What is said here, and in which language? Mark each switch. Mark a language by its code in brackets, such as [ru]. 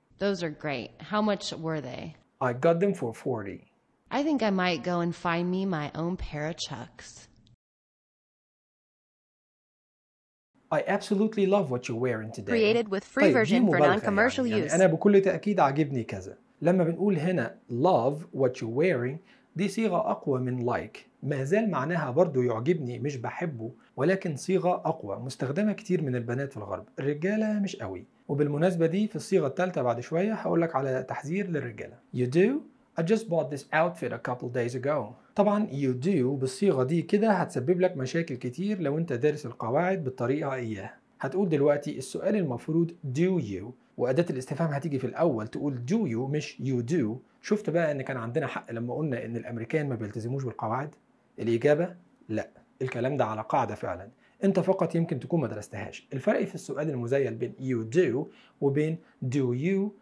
[en] Those are great. How much were they? I got them for $40. I think I might go and find me my own pair of Chucks. I absolutely love what you're wearing today. Created with free version for non-commercial use. [ar] أنا بكل تأكيد عجبني كذا. لما بنقول هنا [en] love what you're wearing [ar] دي صيغة أقوى من like. ما زال معناها برضو يعجبني مش بحبه ولكن صيغة أقوى مستخدمة كتير من البنات في الغرب. الرجالة مش قوي. وبالمناسبة دي في الصيغة الثالثة بعد شوية هقولك على تحذير للرجالة. [en] You do? I just bought this outfit a couple days ago. [ar] طبعا [en] you do [ar] بالصيغة دي كده هتسبب لك مشاكل كتير لو انت دارس القواعد بالطريقة اياه هتقول دلوقتي السؤال المفروض [en] do you [ar] وأداة الاستفهام هتيجي في الأول تقول do you مش you do شفت بقى ان كان عندنا حق لما قلنا ان الامريكان ما بيلتزموش بالقواعد الإجابة لا الكلام ده على قاعدة فعلا انت فقط يمكن تكون ما درستهاش الفرق في السؤال المزيل بين you do وبين do you